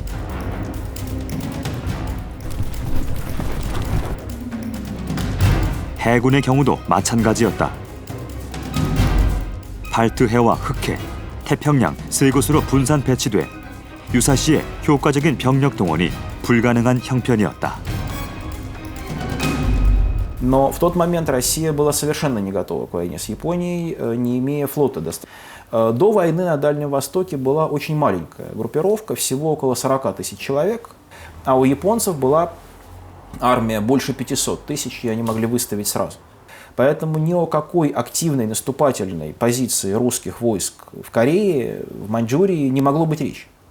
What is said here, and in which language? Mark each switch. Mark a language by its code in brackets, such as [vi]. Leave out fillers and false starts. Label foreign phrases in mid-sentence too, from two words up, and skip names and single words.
[ko] 해군의 경우도 마찬가지였다. 발트해와 흑해, 태평양 세 곳으로 분산 배치돼 유사시에 효과적인 병력 동원이 불가능한 형편이었다. [ru] Но в тот момент Россия была совершенно не готова к войне с Японией, не имея флота достаточно. До войны на Дальнем Востоке была очень маленькая группировка, всего около 40 тысяч человек, а у японцев была армия больше 500 тысяч, и они могли выставить сразу. Поэтому ни о какой активной наступательной позиции русских войск в Корее, в Маньчжурии не могло быть речи.